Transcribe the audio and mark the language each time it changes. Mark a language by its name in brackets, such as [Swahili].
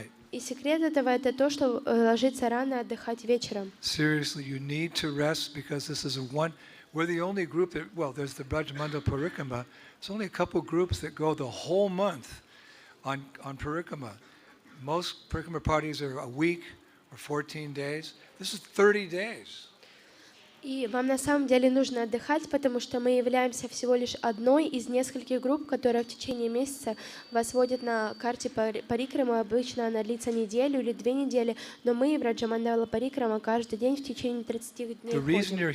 [Russian] И секрет этого — это то, что ложиться рано, отдыхать вечером. [English] Seriously, you need to rest because this is we're the only group that, well, there's the Brajmandal Parikrama. There's only a couple groups that go the whole month on Parikrama. Most Parikrama parties are a week or 14 days. This is 30 days. [Russian] И вам на самом деле нужно отдыхать, потому что мы являемся всего лишь одной из нескольких групп, которая в течение месяца вас водит на карте Парикрама. Обычно она длится неделю или 2 недели, но мы в Раджамандала Парикрама каждый день в течение 30 дней ходим.